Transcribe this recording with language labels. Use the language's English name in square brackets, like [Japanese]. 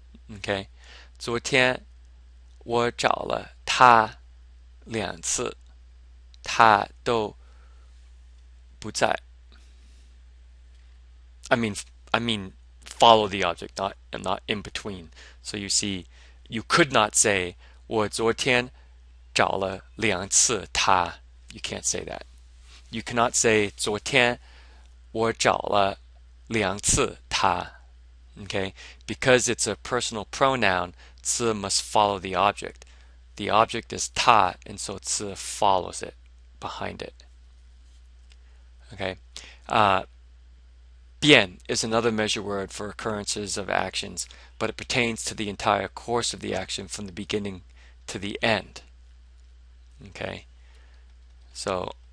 [Chinese] Okay, 昨天我找了他2次，他都不在。 [English] I mean, follow the object, not in between. So you see, you could not say [Chinese] 我昨天找了2次他. [English] You can't say that. You cannot say [Chinese] 昨天我找了2次他. [English] Okay, because it's a personal pronoun, 次 must follow the object. The object is 他, and so 次 follows it behind it. Okay. 变 is another measure word for occurrences of actions, but it pertains to the entire course of the action from the beginning to the end. Okay, so